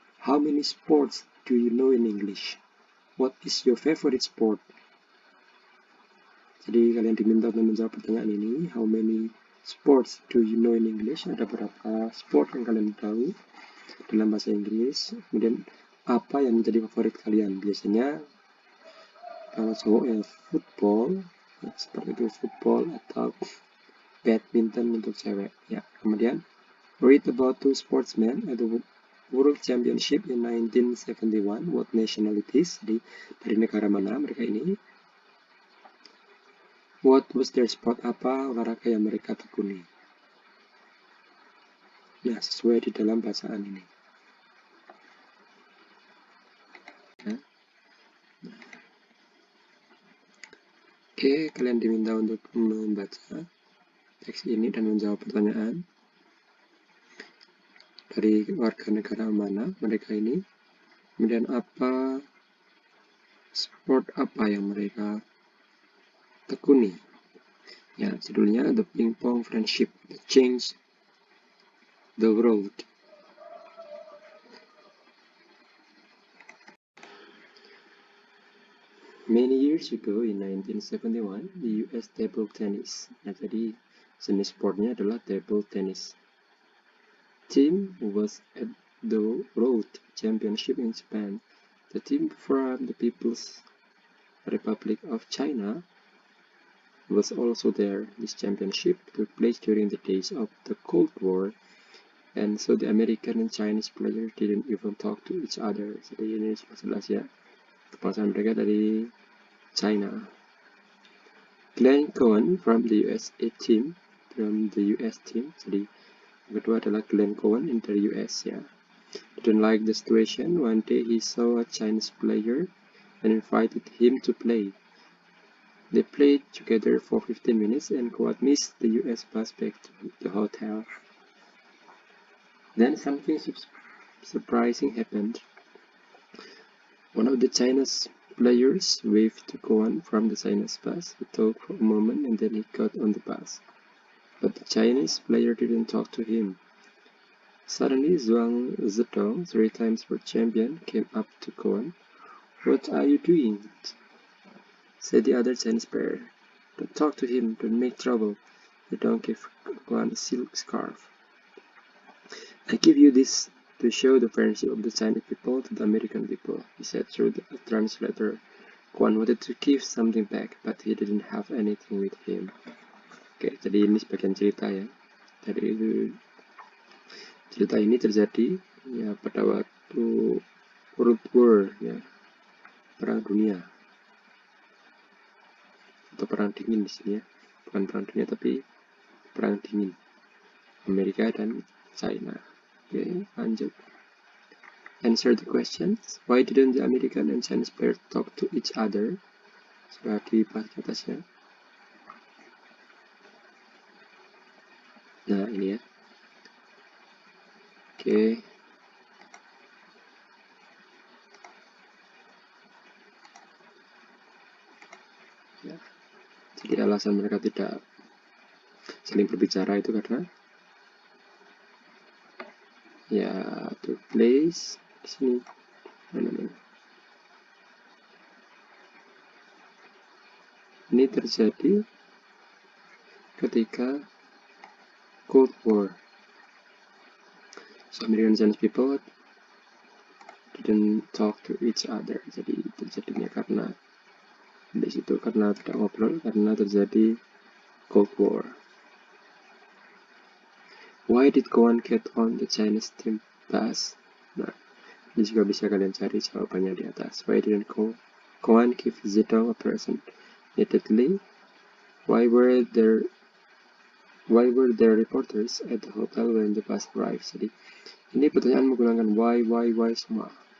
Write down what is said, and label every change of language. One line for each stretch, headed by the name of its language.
English: How many sports do you know in English? What is your favorite sport?
Indonesian: Jadi kalian diminta untuk menjawab pertanyaan ini.
English: How many sports do you know in English?
Indonesian: Ada berapa sport yang kalian tahu dalam bahasa Inggris? Kemudian apa yang menjadi favorit kalian? Biasanya kalau cowok ya football, ya, seperti itu football atau badminton untuk cewek. Ya, kemudian
English: read about two sportsmen at the World Championship in 1971. What nationalities?
Indonesian: Jadi dari negara mana mereka ini?
English: What was their sport?
Indonesian: Apa olahraga yang mereka tekuni? Ya, sesuai di dalam bacaan ini. Ya. Oke, kalian diminta untuk membaca teks ini dan menjawab pertanyaan. Dari warga negara mana mereka ini? Kemudian apa sport apa yang mereka tekuni? Ya, judulnya
English: The Ping Pong Friendship That Changed the World. Many years ago in 1971, the US table tennis.
Indonesian: Nah, jadi jenis sportnya adalah table tennis.
English: Team was at the World Championship in Japan. The team from the People's Republic of China was also there. This championship took place during the days of the Cold War, and so the American and Chinese players didn't even talk to each other.
Indonesian: Jadi ini jelas ya, kepasangan mereka dari China. Glenn Cohen
English: from the USA team,
Indonesian: jadi yang kedua adalah Glenn Cohen dari US ya.
English: Didn't like the situation. One day he saw a Chinese player and invited him to play. They played together for 15 minutes and Cohen missed the US bus back to the hotel. Then something surprising happened. One of the Chinese players waved to Cohen from the Chinese bus. He talked for a moment and then he got on the bus. But the Chinese player didn't talk to him. Suddenly, Zhuang Zedong, 3 times world champion, came up to Cohen. "What are you doing?" said the other Chinese player. "Don't talk to him, don't make trouble." Zedong gave Cohen a silk scarf. "I give you this to show the friendship of the Chinese people to the American people," he said through the translator. Cohen wanted to give something back, but he didn't have anything with him.
Indonesian: Oke, jadi ini sebagian cerita ya. Dari cerita ini terjadi ya pada waktu World War ya, perang dunia atau perang dingin di sini ya, bukan perang dunia tapi perang dingin Amerika dan China.
English: Oke,
Indonesian: lanjut.
English: Answer the questions. Why didn't the American and Chinese players talk to each other?
Indonesian: Sudah dibahas di atasnya. Nah, ini ya. Oke. Ya. Jadi alasan mereka tidak saling berbicara itu karena ya
English: took place
Indonesian: di sini. Ini terjadi ketika Cold War.
English: So American Chinese people didn't talk to each other.
Indonesian: Jadi terjadinya karena di situ karena tidak ngobrol, karena terjadi Cold War.
English: Why did Koan get on the Chinese team bus?
Indonesian: Nah, ini juga bisa kalian cari jawabannya di atas.
English: Why didn't Koan give Zedong a present immediately? Why were there reporters at the hotel when the bus arrived?
Indonesian: Jadi ini pertanyaan menggunakan why semua.